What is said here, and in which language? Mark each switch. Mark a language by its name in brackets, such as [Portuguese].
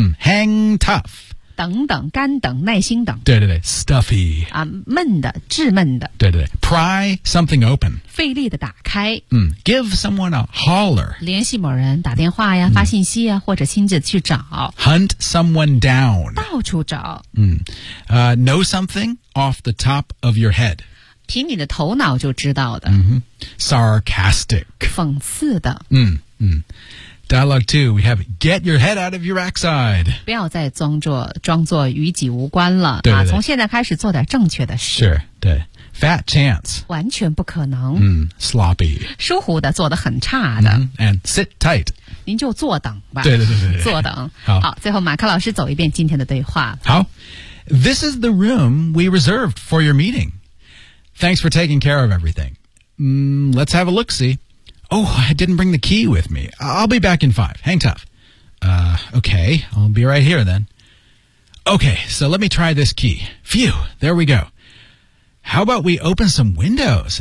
[English] Hang tough. [Chinese] 等等干等耐心等对对对 stuffy 啊，闷的致闷的对对对 [English] pry something open [Chinese] 费力的打开、 [English] give someone a holler [Chinese] 联系某人打电话呀发信息呀或者亲自去找 [English] hunt someone down [Chinese] 到处找、 [English] know something off the top of your head [Chinese] 凭你的头脑就知道的、 [English] sarcastic [Chinese] 讽刺的 [English] Dialogue 2, we have get your head out of your backside. [Chinese] 不要再装作与己无关了。对对对、啊、从现在开始做点正确的事。 [English] Sure, [Chinese] 对。 [English] Fat chance. [Chinese] 完全不可能。 [English] Sloppy. [Chinese] 疏忽的做得很差的。 [English] And sit tight. [Chinese] 您就坐等吧。对对对 对。坐等。好。好最后马克老师走一遍今天的对话。好。 [English] This is the room we reserved for your meeting. Thanks for taking care of everything. Let's have a look-see. Oh, I didn't bring the key with me. I'll be back in 5. Hang tough. Okay, I'll be right here then. Okay, so let me try this key. Phew, there we go. How about we open some windows?